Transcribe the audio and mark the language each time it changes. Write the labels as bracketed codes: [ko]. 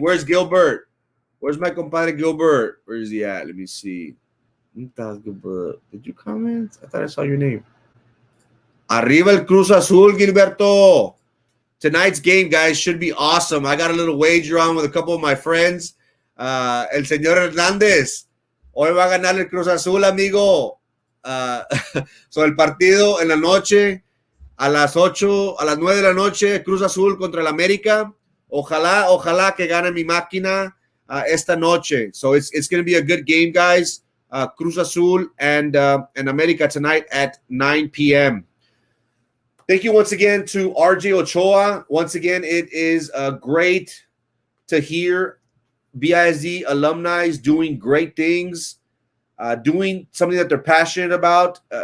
[en] Where's Gilbert? Where's my compadre Gilbert? Where is he at? Let me see. Gilbert. Did you comment? I thought I saw your name. [es] Arriba el Cruz Azul, Gilberto. [en] Tonight's game, guys, should be awesome. I got a little wager on with a couple of my friends. [es] El señor Hernández. Hoy va a ganar el Cruz Azul, amigo. So el partido en la noche, a las 9 de la noche, Cruz Azul contra el América. Ojalá que gane mi máquina esta noche. [en] So it's going to be a good game, guys. Cruz Azul and América tonight at 9 p.m. Thank you once again to RJ Ochoa. Once again, it is great to hear BISD alumni doing great things, doing something that they're passionate about.